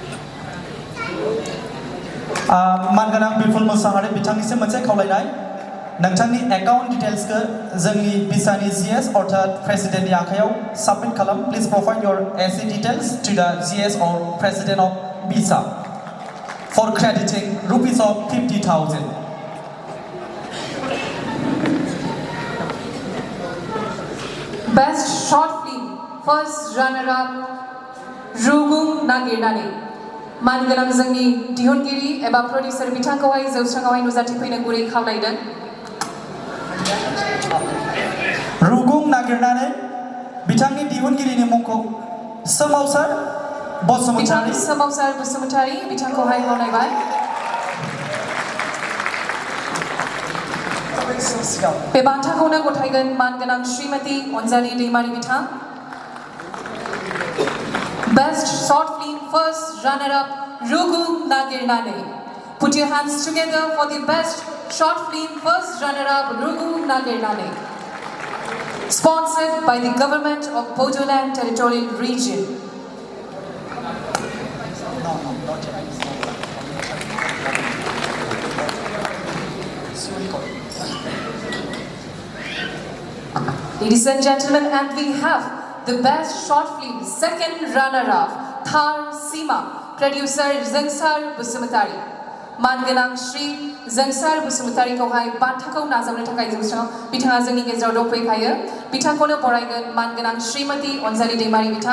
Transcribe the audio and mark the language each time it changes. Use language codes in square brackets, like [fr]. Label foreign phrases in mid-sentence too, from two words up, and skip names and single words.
[brx] मानगोनां बिपुल मुसाहारि बिथांनिसिम मोनसे खावलायनाय नोंथांनि [en] account details [brx] जोंनि भिसानि GS अर्थात प्रेसिडेन्टनि आखायाव साबमिट खालाम [en] please provide your SA details to the GS or president of VISA for crediting rupees of 50,000 Best Short Film First Runner-up [brx] रुगुं नागिरनानै मानगोनां जोंनि दिहुनगिरि एबा प्रडिउसार बिथांखौहाय जौस्राङावहाय नुजाथिफैनो गुरै खावलायदों रुगुं नागिरनानै बिथांनि दिहुनगिरिनि मुंखौ सोमावसार बसुमतारी सोमावसार बसुमतारी बिथांखौहाय खावलायबाय बे बान्थाखौनो गथायगोन मानगोनां श्रीमती अनजालि दैमारि बिथां [en] Best Short Film First Runner-up [brx] रुगुं नागिरनानै [en] Put your hands together for the Best Short Film First Runner-up [brx] रुगुं नागिरनानै [en] Sponsored by the Government of Bodoland Territorial Region. Ladies and gentlemen, and we have the Best Short Film Second Runner-up Thar Sima, Producer Zangsar Busumutari. [brx] मानगोनां श्री जोंसार बसुमतारीखौहाय बान्थाखौ नाजावनो थाखाय जौस्राङाव बिथाङा जोंनि गेजेराव दंफैखायो बिथांखौनो बरायगोन मानगोनां श्रीमती अनजालि दैमारि बिथां